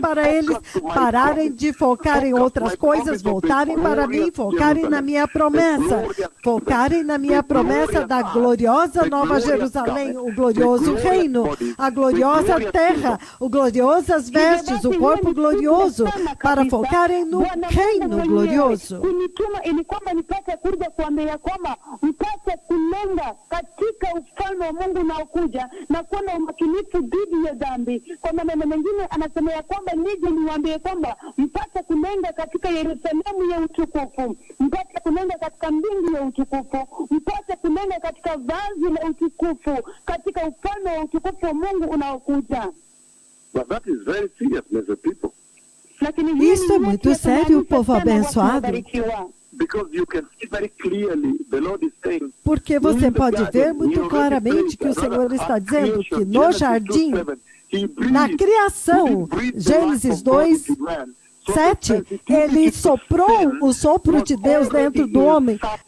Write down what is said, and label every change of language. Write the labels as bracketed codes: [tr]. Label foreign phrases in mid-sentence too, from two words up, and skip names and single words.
[pt] para eles pararem de focar em outras coisas, voltarem para mim, focarem na minha promessa, focarem na minha promessa da gloriosa Nova Jerusalém, o glorioso reino, a gloriosa terra, o gloriosas vestes, o corpo glorioso, para focarem no reino glorioso. [sw] Kuja na kuwa na umakinifu dhidi ya dhambi. Kwa maneno mengine anasema ya kwamba nije niwaambie kwamba mpate kunenda katika Yerusalemu ya utukufu, mpate kunenda katika mbingu ya utukufu, mpate kunenda katika vazi la utukufu, katika ufalme wa utukufu wa Mungu unaokuja. [en] But that is very serious, blessed people. [pt] Isso é muito sério, povo abençoado. Porque você pode ver muito claramente que o Senhor está dizendo que no jardim, na criação, Gênesis 2:7, ele soprou o sopro de Deus dentro do homem